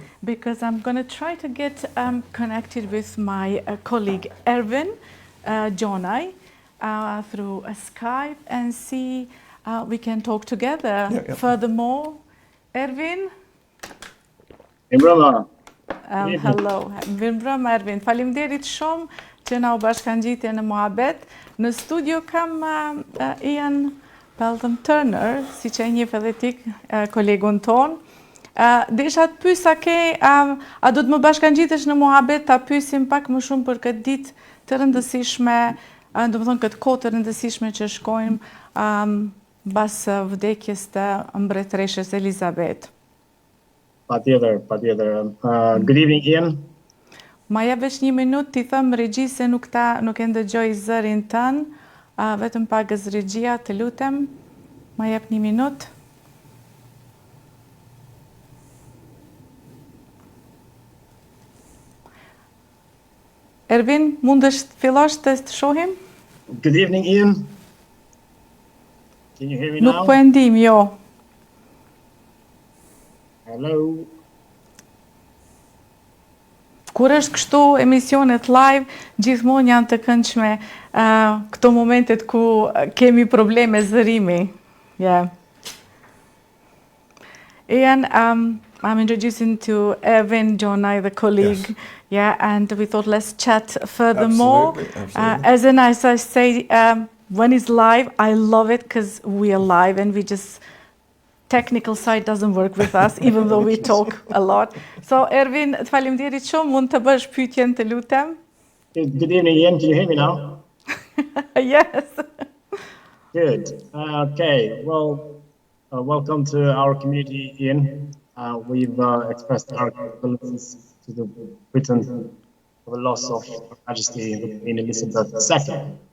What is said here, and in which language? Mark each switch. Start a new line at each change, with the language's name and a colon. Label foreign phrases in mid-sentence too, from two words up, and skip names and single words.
English: because I'm going to try to get connected with my colleague Erwin Jonai through Skype and see we can talk together. Yeah. Furthermore, Erwin. Imrama. Hello.
Albanian: Mirëmbrëma Erwin. Faleminderit shumë që na u bashkangjitje në muhabet. Në studio kam Ian Peltham Turner, si që e njeh edhe ti, kolegun ton. Desha të pyes a do të më bashkangjitesh në muhabet, ta pyesim pak më shumë për këtë ditë të rëndësishme, domethënë këtë kohë të rëndësishme që shkojmë mbas vdekjes të Mbretereshes Elisabeth. Patjetër.
English: Good evening, Ian.
Albanian: Ma javesh 1 minutë t'i thëmë regji se nuk e ndëgjoj zërin tënë, vetëm pagës regjia, të lutem. Ma jep 1 minutë. Erwin, mundesh të fillosh të shohim?
English: Good evening, Ian. Can you hear me now?
Albanian: Nuk po e ndim, jo.
English: Hello.
Albanian: Kur është kështu emisionet live, gjithmonë janë të këndshme këto momentet ku kemi probleme zërimi.
English: Yeah. Ian, I'm introducing to Erwin Jonai, the colleague. Yes. Yeah, and we thought let's chat furthermore. Absolutely. As I say, when it's live, I love it because we are live and we just technical side doesn't work with us, even though we talk a lot. So, Erwin,
Albanian: të faleminderit shumë, mund të bësh pyetjen, të lutem?
English: Good evening, Ian. Can you hear me now? Yes. Good. Okay. Well, welcome to our community, Ian. We've expressed our condolences to the Britain for the loss of Her Majesty the Queen Elizabeth II.